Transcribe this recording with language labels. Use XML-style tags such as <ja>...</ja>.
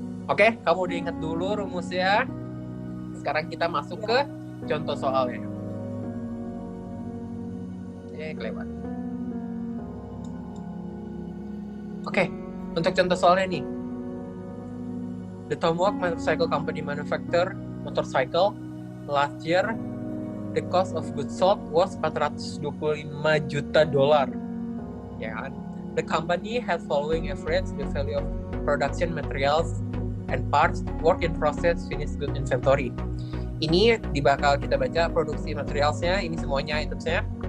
<id>Oke, kamu udah ingat dulu rumusnya. Sekarang kita masuk ke contoh soalnya. Kelewat. Oke, untuk contoh soalnya nih.</id> <en>The Tomahawk Motorcycle Company manufacture motorcycle last year. The cost of goods sold was $425 juta.</en> <id>Ya kan?</id> <en>The company has following average the value of production materials and parts, work in process, finished good inventory.</en> <id>Ini bakal kita baca produksi materialsnya, ini semuanya itemsnya.</id>